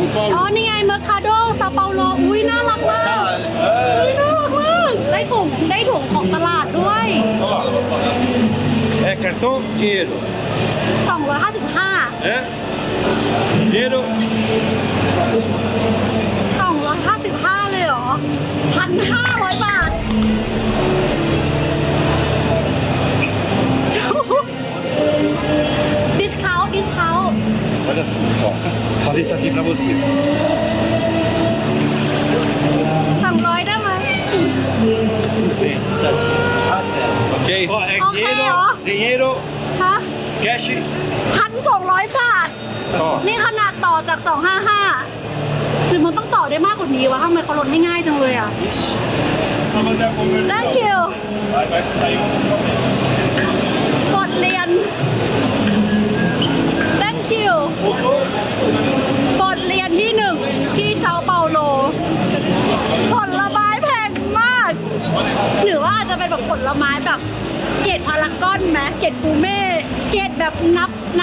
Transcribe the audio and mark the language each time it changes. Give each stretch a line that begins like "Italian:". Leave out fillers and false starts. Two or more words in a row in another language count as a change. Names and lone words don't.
Thai: อ๋อ
Portuguese: Paulo.
Thai: นี่ไงเมอร์คาโดซาเปาโลอุ้ยน่ารักมากน่ารักมากได้ถุงของตลาดด้วย
Portuguese: É cartão? Dinheiro. 255 É? Dinheiro?
Thai: 255 เลยเหรอ 1,500 บาท discount
Portuguese: Olha só, ó. Falei isso aqui pra você.
Thai: 200 ได้ไหม
Portuguese: Ok? Ó, é Ok, dinheiro, ó. dinheiro,
Thai: ฮะ
English: cash.
Thai: 1,200 บาท
Portuguese: Ó.
Thai: นี่ขนาดต่อจาก 255หรือมันต้องต่อได้มากกว่านี้วะทำไมเขาลดไม่ง่ายจังเลยอ่ะ
Portuguese: Só fazer a conversão.
English: Thank you
Portuguese: Vai sair um documento.
Thai: บทเรียน
English: Thank you
Thai: บทเรียนที่ 1 ที่เซาเปาโล ผลไม้แพงมาก หรือว่าจะเป็นแบบผลไม้แบบเกรดพารากอนไหมเกรดฟูเม่เกรดแบบนั